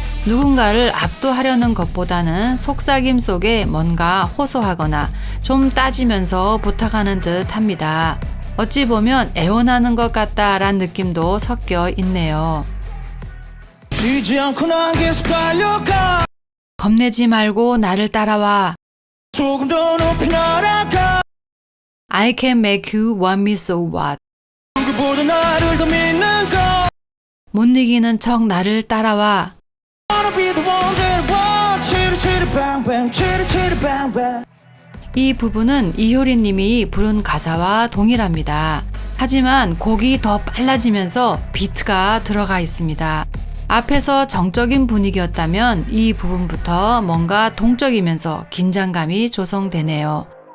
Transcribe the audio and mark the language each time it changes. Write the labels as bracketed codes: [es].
[ko] 누군가를 압도하려는 것보다는 속삭임 속에 뭔가 호소하거나 좀 따지면서 부탁하는 듯 합니다. 어찌 보면 애원하는 것 같다란 느낌도 섞여 있네요. 쉬지 않고 난 계속 달려가. 겁내지 말고 나를 따라와. 조금 더 높이 날아가. [en] I can make you want me so what. [ko] 누구보다 나를 더 믿는 거. 못 이기는 척 나를 따라와. [en] Wanna be the one that I want. 치리 치리 bang 치리 치리 bang. [ko] 이 부분은 이효리 님이 부른 가사와 동일합니다. 하지만 곡이 더 빨라지면서 비트가 들어가 있습니다. 앞에서 정적인 분위기였다면 이 부분부터 뭔가 동적이면서 긴장감이 조성되네요.